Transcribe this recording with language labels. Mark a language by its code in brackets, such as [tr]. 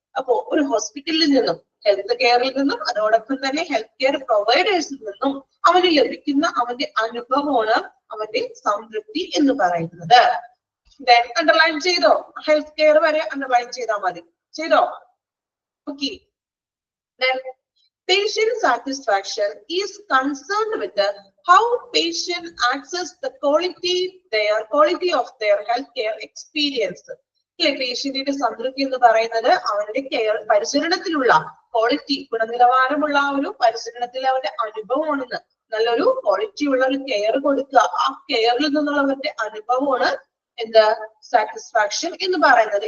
[ml] അപ്പോ ഒരു ഹോസ്പിറ്റലിൽ നിന്നും ഹെൽത്ത് കെയറിൽ നിന്നും അതോടൊപ്പം തന്നെ ഹെൽത്ത് കെയർ പ്രൊവൈഡേഴ്സിൽ നിന്നും അവന് ലഭിക്കുന്ന അവന്റെ അനുഭവമാണ് അവന്റെ സംതൃപ്തി എന്ന് പറയുന്നത്. അണ്ടർലൈൻ ചെയ്തോ? ഹെൽത്ത് കെയർ വരെ അണ്ടർലൈൻ ചെയ്താൽ മതി. ചെയ്തോ? Okay. [en] Patient satisfaction is concerned with how patient access the quality of their healthcare experience. [ml] പേഷ്യന്റിന്റെ സംതൃപ്തി എന്ന് പറയുന്നത് അവന്റെ കെയർ പരിചരണത്തിലുള്ള ക്വാളിറ്റി, ഗുണനിലവാരമുള്ള ഒരു പരിചരണത്തിൽ അവന്റെ അനുഭവമാണെന്ന്. നല്ലൊരു ക്വാളിറ്റി ഉള്ള ഒരു കെയർ കൊടുക്കുക, ആ കെയറിൽ നിന്നുള്ളവന്റെ അനുഭവമാണ് എന്താ സാറ്റിസ്ഫാക്ഷൻ എന്ന് പറയുന്നത്.